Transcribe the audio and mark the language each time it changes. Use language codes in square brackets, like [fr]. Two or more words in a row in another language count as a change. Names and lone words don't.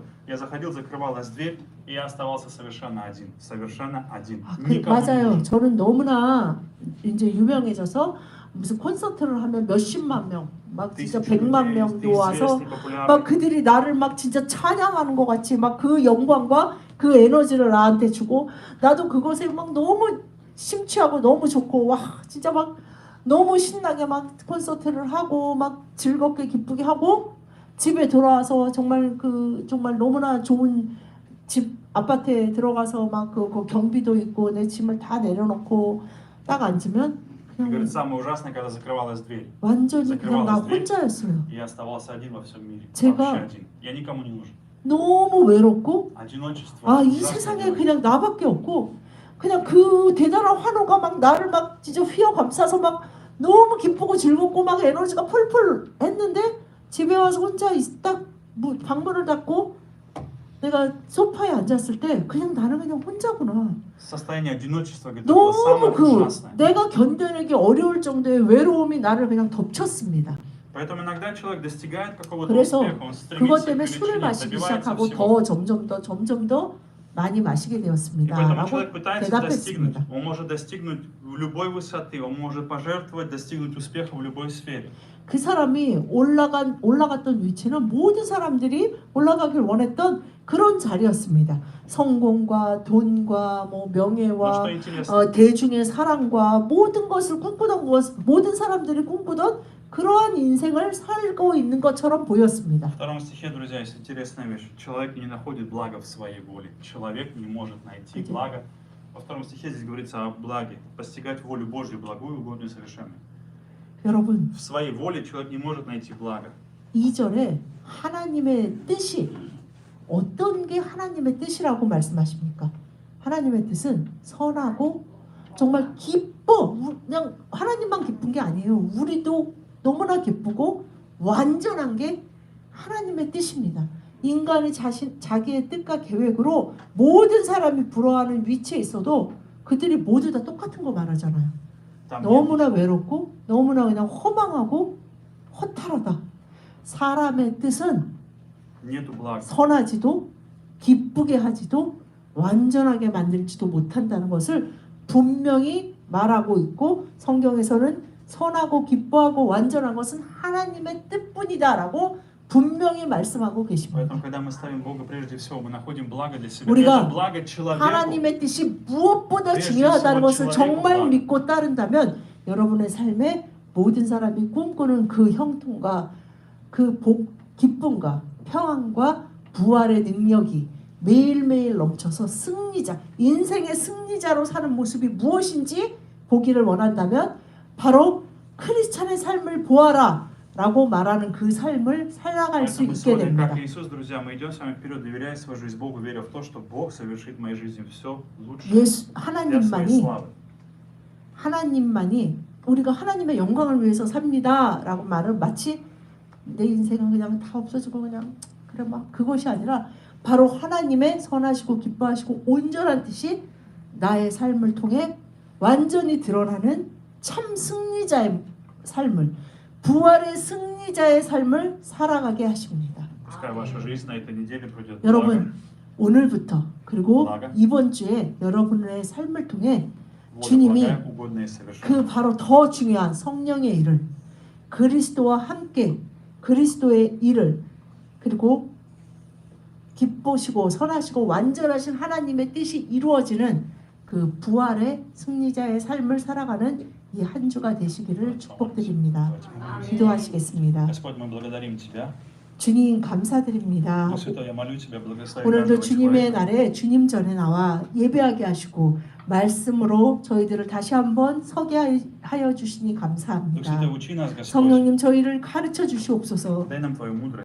[ru] Я заходил, закрывалась дверь, и я оставался совершенно один. Совершенно один. [ko] 아, [ru] Никому не [ko] 맞아요. [ru] нужен. [ko] 저는 너무나 이제 유명해져서 무슨 콘서트를 하면 몇십만 명, 막 진짜 [ru] Тысячи [ko] 100만 [ru] людей, [ko] 명도 [ru] ты [ko] 와서 [ru] известный, [ko] 막 [ru] популярный. [ko] 그들이 나를 막 진짜 찬양하는 것 같이 막 그 영광과 그 에너지를 나한테 주고 나도 그것에 막 너무 심취하고 너무 좋고 와 진짜 막 너무 신나게 막 콘서트를 하고 막 즐겁게 기쁘게 하고 집에 돌아와서 정말 그 정말 너무나 좋은 집 아파트에 들어가서 막 그 경비도 있고 내 짐을 다 내려놓고 딱 앉으면 [ru] И говорит, [ko] 그냥 [ru] самое ужасное, когда закрывалась дверь. [ko] 완전히 그냥 나 [ru] закрывалась дверь, [ko] 혼자였어요. [ru] и я оставался один во всем мире. [ko] 제가 [ru] Вообще один. Я никому не нужен. [ko] 너무 외롭고 [ru] Одиночество. [ko] 아 이 [ru] ужасное [ko] 세상에 [ru] одиночество. [ko] 그냥 나밖에 없고 그냥 그 대단한 환호가 막 나를 막 진짜 휘어감싸서 막 너무 기쁘고 즐겁고 막 에너지가 펄펄 했는데 집에 와서 혼자 딱 방문을 닫고 내가 소파에 앉았을 때 그냥 나는 그냥 혼자구나. [ru] Состояние одиночества, говорит, это было [ko] 너무 [ru] самое [ko] 그 [ru] ужасное. [ko] 내가 견뎌내기 어려울 정도의 외로움이 나를 그냥 덮쳤습니다. [ru] Поэтому иногда человек достигает какого-то [ko] 그래서 [ru] успеха, он [ko] 그것 [ru] стремится к [ko] 때문에 술을 [ru] величине, [ko] 마시기 [ru] добивается [ko] 시작하고 [ru] всего. [ko] 더 점점 더 많이 마시게 [ru] И [ko] 되었습니다. [ru] поэтому [ko] 라고 [ru] человек пытается достигнуть. [ko] 대답했습니다. [ru] Он может достигнуть в любой высоты, он может пожертвовать, достигнуть успеха в любой сфере. [ko] 그 사람이 올라갔던 위치는 모든 사람들이 올라가길 원했던 그런 자리였습니다. 성공과 돈과 뭐 [ru] Но [ko] 명예와 [ru] что интересно, [ko] 대중의 사랑과 모든 것을 꿈꾸던 것, 모든 사람들이 꿈꾸던 그러한 인생을 살고 있는 것처럼 보였습니다. [ru] во втором стихе, друзья, есть интересная вещь. Человек не находит блага в своей воле. Человек не может найти благо. Во втором стихе здесь говорится о благе. Постигать волю Божью, благую, угодную и совершенную. [ko] 여러분, [ru] В своей воле человек не может найти благо. [ko] 2절에 하나님의 뜻이 어떤 게 하나님의 뜻이라고 말씀하십니까? 하나님의 뜻은 선하고 정말 기뻐. 그냥 하나님만 기쁜 게 아니에요. 우리도 너무나 기쁘고 완전한 게 하나님의 뜻입니다. 인간이 자기의 뜻과 계획으로 모든 사람이 부러워하는 위치에 있어도 그들이 모두 다 똑같은 거 말하잖아요. [ru] Там нет [ko] 너무나 외롭고 너무나 그냥 허망하고 허탈하다. 사람의 뜻은 [ru] нету блага. [ko] 선하지도 기쁘게 하지도 완전하게 만들지도 못한다는 것을 분명히 말하고 있고 성경에서는 선하고 기뻐하고 완전한 것은 하나님의 뜻뿐이다라고 분명히 말씀하고 계십니다. [ru] Поэтому, когда мы ставим Бога прежде всего, мы находим благо для себя. [ko] 우리가 [ru] Это благо человеку. [ko] 하나님의 뜻이 무엇보다 그래서 중요하다는 것을 [ru] человеку [ko] 정말 [ru] благо. [ko] 믿고 따른다면 여러분의 삶에 모든 사람이 꿈꾸는 그 형통과 그 기쁨과 평안과 부활의 능력이 매일매일 넘쳐서 승리자, 인생의 승리자로 사는 모습이 무엇인지 보기를 원한다면 바로 크리스찬의 삶을 보아라 라고 말하는 그 삶을 살아갈 수 [ru] Поэтому [ko] 있게 [ru] сегодня, [ko] 됩니다. [ru] как Иисус, друзья, мы идем с вами вперед, доверяя свою жизнь Богу, веря в то, что Бог совершит в моей жизни все лучше [ko] 예수 [ru] для своей [ko] 하나님만이 [ru] славы. [ko] 하나님만이 우리가 하나님의 영광을 위해서 삽니다 라고 말은 마치 내 인생은 그냥 다 없어지고 그냥 그래 막 그것이 아니라 바로 하나님의 선하시고 기뻐하시고 온전한 뜻이 나의 삶을 통해 완전히 드러나는 참 승리자의 삶을 부활의 승리자의 삶을 살아가게 하십니다. [ru] Пускай ваша жизнь на этой неделе пройдет [ko] 여러분 오늘부터 그리고 [ru] благо, [ko] 이번 주에 여러분의 삶을 통해 [ru] воля [ko] 주님이 [ru] благая, угодная и совершенная. [ko] 그 바로 더 중요한 성령의 일을 그리스도와 함께 그리스도의 일을 그리고 기쁘시고 선하시고 완전하신 하나님의 뜻이 이루어지는 그 부활의 승리자의 삶을 살아가는 이 한 주가 되시기를 축복드립니다. 기도하시겠습니다. [ru] Господь, мы благодарим Тебя [ko] 주님 감사드립니다. [ru] Дух Святой, я молю Тебя, благослови [ko] 오늘도 [ru] каждого [ko] 주님의 [ru] человека. [ko] 날에 주님 전에 나와 예배하게 하시고 말씀으로 저희들을 다시 한번 서게 하여 주시니 [ru] Дух [ko] 감사합니다. [ru] Святой, учи нас, Господь. [ko] 성령님 저희를 가르쳐 주시옵소서. [ru] Дай нам Твою мудрость.